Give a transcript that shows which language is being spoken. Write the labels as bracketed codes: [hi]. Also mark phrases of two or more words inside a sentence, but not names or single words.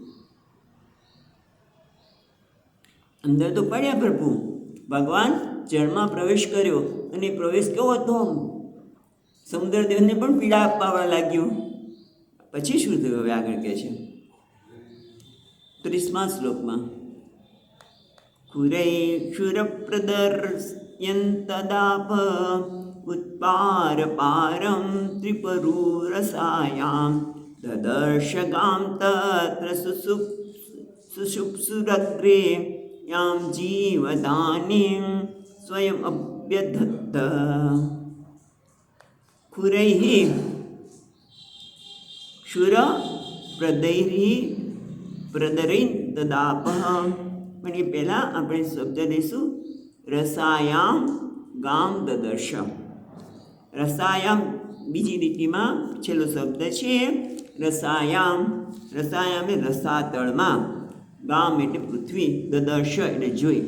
[gu] અંદર તો પડ્યા પ્રભુ, ભગવાન જળમાં પ્રવેશ કર્યો અને પ્રવેશ કેવો હતો? સમુદ્રદેવને પણ પીડા આપવા લાગ્યું. પછી શું થયું? હવે આગળ કહે છે 30મા શ્લોકમાં, [sa] क्षुरप्रदर्शयन्तदाप उत्पारपारं त्रिपुररसायां ददर्शगां तत्र सुषुप्सुरग्रे यां जीवदानीं स्वयम् अभ्यधत्त. खुरैः क्षुरप्रदैः तदापः. [gu] પણ એ પહેલાં આપણે શબ્દ લઈશું રસાયામ ગામ દદર્શ. રસાયામ બીજી લીટીમાં છેલ્લો શબ્દ છે રસાયામ. રસાયામ એટલે રસાતળમાં, ગામ એટલે પૃથ્વી, દદર્શ એટલે જોઈ.